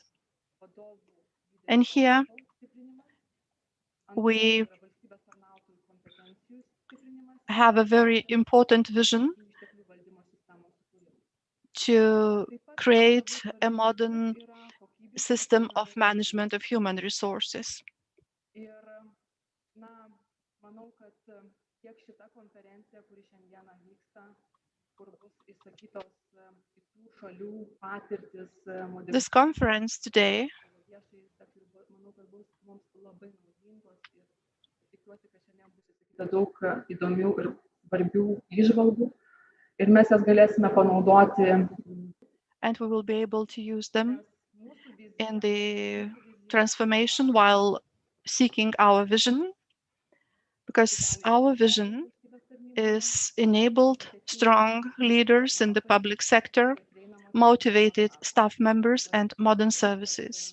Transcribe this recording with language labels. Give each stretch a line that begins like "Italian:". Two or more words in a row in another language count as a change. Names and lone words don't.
English: And here we have a very important vision to create a modern system of management of human resources. This conference today
Lithuanian: daug įdomių ir svarbių įžvalgų ir mes jas galėsime panaudoti.
English: And we will be able to use them in the transformation while seeking our vision, because our vision is enabled strong leaders in the public sector, motivated staff members, and modern services.